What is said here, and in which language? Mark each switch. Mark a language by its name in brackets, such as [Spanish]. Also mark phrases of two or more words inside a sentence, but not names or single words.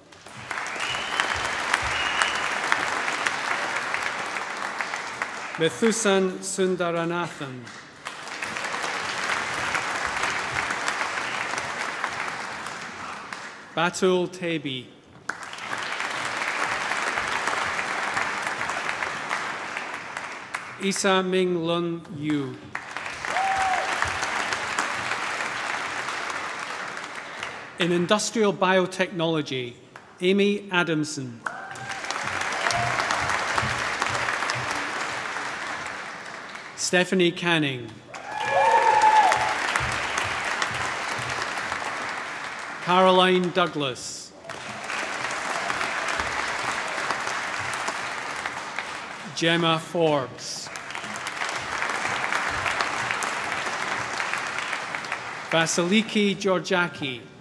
[English] Methusan Sundaranathan. Batul Tebi. Isa Ming Lun Yu. In industrial biotechnology, Amy Adamson. Stephanie Canning. Caroline Douglas. Gemma Forbes. Vasiliki Georgiaki.